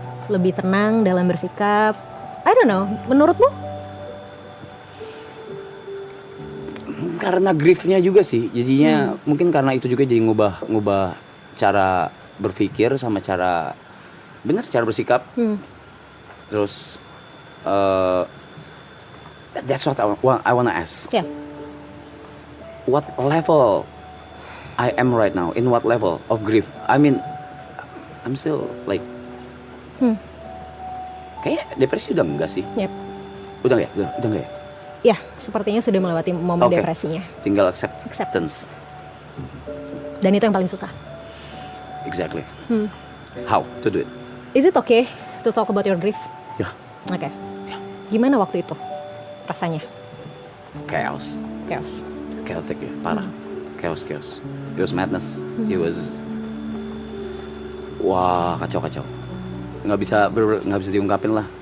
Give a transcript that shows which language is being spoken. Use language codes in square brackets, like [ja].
[id] Lebih tenang dalam bersikap. [en] I don't know. [id] Menurutmu? karena griefnya juga sih. Jadinya mungkin karena itu juga jadi ngubah cara berpikir sama cara bersikap. Terus [en] that's what I wanna ask. [id] Ya. [en] What level I am right now? In what level of grief? I mean, I'm still like, [id] kayak depresi udah enggak sih? [en] Yep. [id] Udah enggak ya? Ya, sepertinya sudah melewati momen Oke. depresinya. Tinggal [en] Acceptance. acceptance. [id] Dan itu yang paling susah. [en] Exactly. How to do it? Is it okay to talk about your grief? [id] Ya, Oke. Gimana waktu itu rasanya? [en] chaos, chaotic ya, parah. Chaos. It was madness. It was, [id] wah kacau. Nggak bisa diungkapin lah.